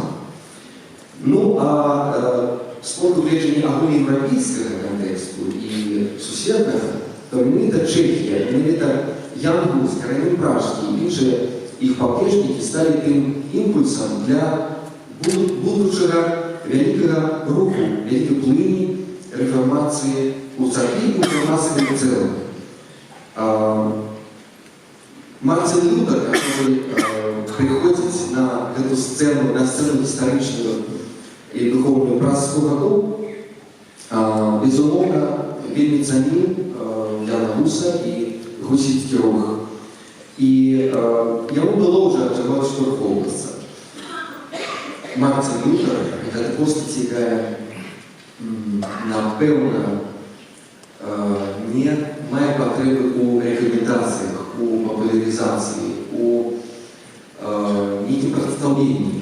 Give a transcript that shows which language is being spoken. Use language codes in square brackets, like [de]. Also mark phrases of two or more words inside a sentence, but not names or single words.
[be] Ну, а з пункту гледжання агульнаеўрапейскага кантэксту і суседнага, то менавіта Чэхія, менавіта Ян Гус, Карамель Пражскі і іншыя іх паплечнікі сталі тым імпульсам для будучага вялікага руху, вялікай плыні рэфармацыі у царкве і у рэфармацыі ў цэлым. Мартин Лютер, [ru] который приходит на эту сцену, на сцену [be] гістарычную і духовную праз 100 гадоў, безумоўна, вельмі цаніў Яна Гуса і гусіцкі рух. І яму было ўжо ад чаго адштурхоўвацца. Мартин Лютер – гэта постаць, якая, напэўна, не мае патрэбы ў рекомендациях, у популяризации, у нейкім прадстаўленні.